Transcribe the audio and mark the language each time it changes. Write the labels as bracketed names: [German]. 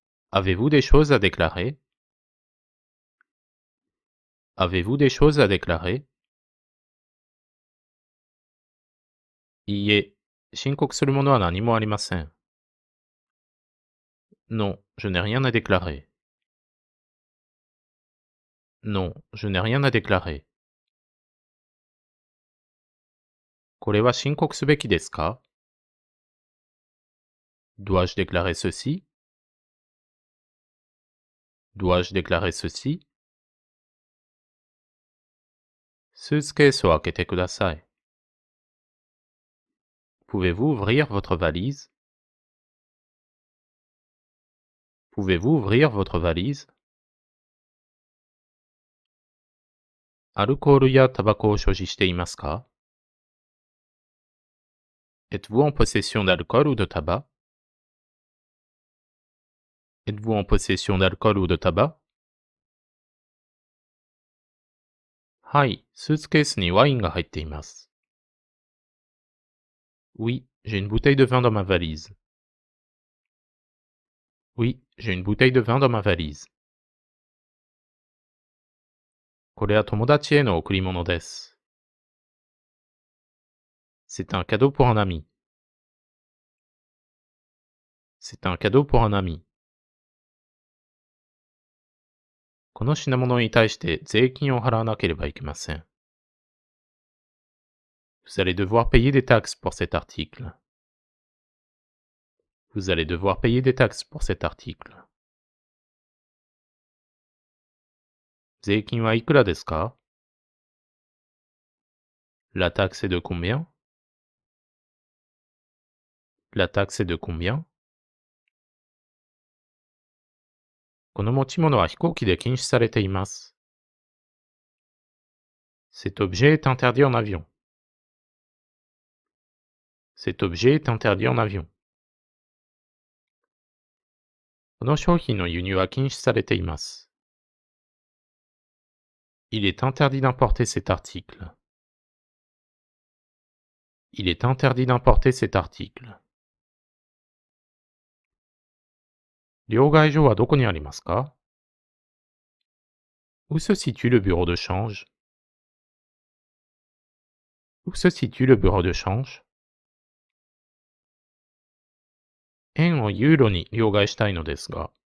[French] Avez-vous des choses à déclarer? Avez-vous des choses à déclarer? [Japanese] いいえ、申告するものは何もありません。 [French] Non, je n'ai rien à déclarer. Non, je n'ai rien à déclarer. [Japanese] これは申告すべきですか？ [French] Dois-je déclarer ceci? Dois-je déclarer ceci? [Japanese] スーツケースを開けてください。 [French] Pouvez-vous ouvrir votre valise? Pouvez-vous ouvrir votre valise? [Japanese] アルコールやタバコを所持していますか [French] Êtes-vous en possession d'alcool ou de tabac Êtes-vous en possession d'alcool ou de tabac [Japanese] はい、スーツケースにワインが入っています。 [French] Oui, j'ai une bouteille de vin dans ma valise. Oui, j'ai une bouteille de vin dans ma valise. [Japanese] これは友達への贈り物です。 [French] C'est un cadeau pour un ami. C'est un cadeau pour un ami. [Japanese] この品物に対して税金を払わなければいけません。 [French] Vous allez devoir payer des taxes pour cet article. Vous allez devoir payer des taxes pour cet article. [Japanese] 税金はいくらですか [French] La taxe est de combien [Japanese] La taxe est de combien この持ち物は飛行機で禁止されています。 [French] Cet objet est interdit en avion. Cet objet est interdit en avion. [Japanese] この商品の輸入は禁止されています。 [French] Il est interdit d'importer cet article. Il est interdit d'importer cet article. [Japanese] 両替所はどこにありますか [French] Où se situe le bureau de change [Japanese] Où se situe le bureau de change 円をユーロに両替したいのですが。